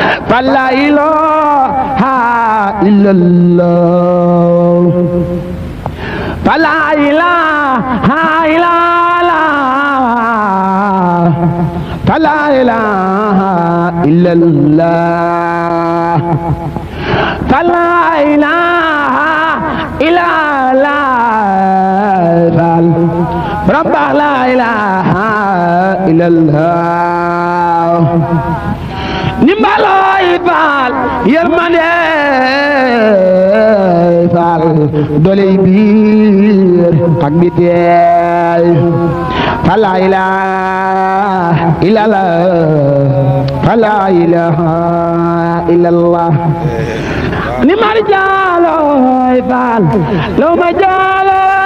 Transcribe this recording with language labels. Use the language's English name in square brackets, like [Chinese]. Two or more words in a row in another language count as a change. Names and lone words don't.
[Arabic] فلا إله إلا الله فلا إله إلا الله فلا إله إلا الله فلا إله إلا الله رب لا إله إلا الله [Wolof] nimbalooy faal yërmande faal doley biir ak biteel [Arabic] فلا إله إلا الله فلا إله إلا الله [Wolof] nimal jaalooy faal loo ma jaalo